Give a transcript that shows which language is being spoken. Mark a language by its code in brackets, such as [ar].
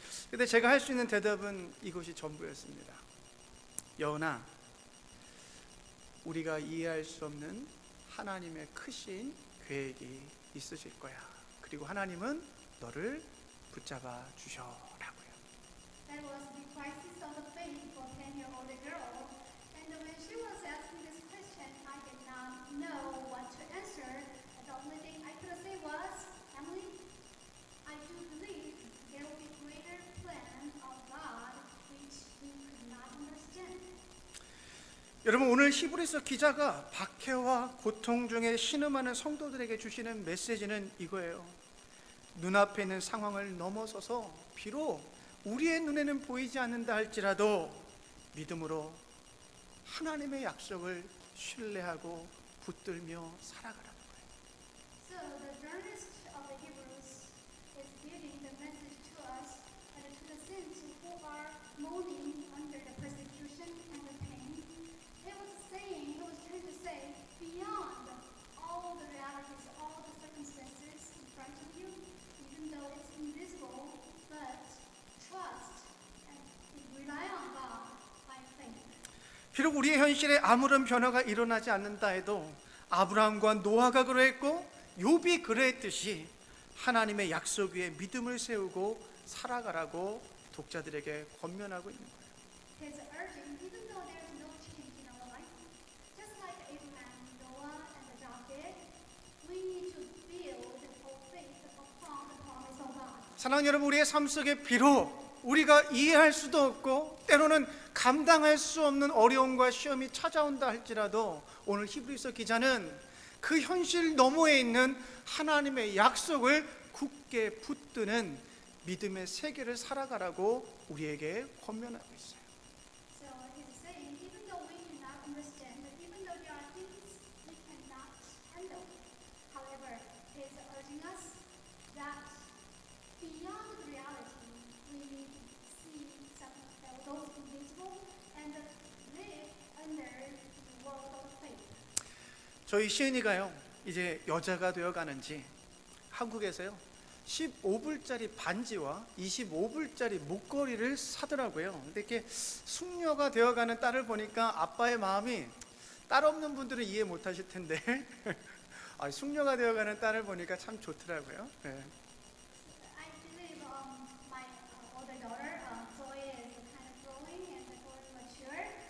[ko] 근데 제가 할 수 있는 대답은 이것이 전부였습니다. 여은아, 우리가 이해할 수 없는 하나님의 크신 계획이 있으실 거야. 그리고 하나님은 너를 붙잡아 주셔라고요. [en] That was the crisis of the faith for 10-year-old girl. And when she was asking this question, I did not know what to answer. The only thing I could say was, Emily, I do believe there will be greater plan of God which you could not understand. [ko] 여러분, 오늘 히브리서 기자가 박해와 고통 중에 신음하는 성도들에게 주시는 메시지는 이거예요. 눈앞에 있는 상황을 넘어서서 비록 우리의 눈에는 보이지 않는다 할지라도 믿음으로 하나님의 약속을 신뢰하고 붙들며 살아가라는 거예요. [en] So the journalist of the Hebrews is giving the message to us and to the saints who are mourning under the persecution and the pain. He was trying to say, beyond all the realities, all the circumstances in front of you, even though it's invisible, but trust and rely on God by faith. [ko] 비록 우리의 현실에 아무런 변화가 일어나지 않는다 해도 아브라함과 노아가 그러했고 욥이 그러했듯이 하나님의 약속 위에 믿음을 세우고 살아가라고 독자들에게 권면하고 있는 거예요. [en] His urging, even though there is no change in our life, just like Abraham, Noah, and Job did, we need to build our faith upon the promise of God. [ko] 사랑하는 여러분, 우리의 삶 속에 비록 우리가 이해할 수도 없고 때로는 감당할 수 없는 어려움과 시험이 찾아온다 할지라도 오늘 히브리서 기자는 그 현실 너머에 있는 하나님의 약속을 굳게 붙드는 믿음의 세계를 살아가라고 우리에게 권면하고 있어요. [en] So he's saying, even though we cannot understand, even though there are things we cannot handle, however, he's urging us that beyond reality, we see those invisible and live under the world of faith. [ko] 저희 시은이가요 이제 여자가 되어가는지 한국에서요 15불짜리 반지와 25불짜리 목걸이를 사더라고요. 근데 이렇게 숙녀가 되어가는 딸을 보니까 아빠의 마음이, 딸 없는 분들은 이해 못하실 텐데 숙녀가 되어가는 딸을 보니까 참 좋더라고요. 네. [en] I believe my older daughter, Zoe, is kind of growing and growing mature.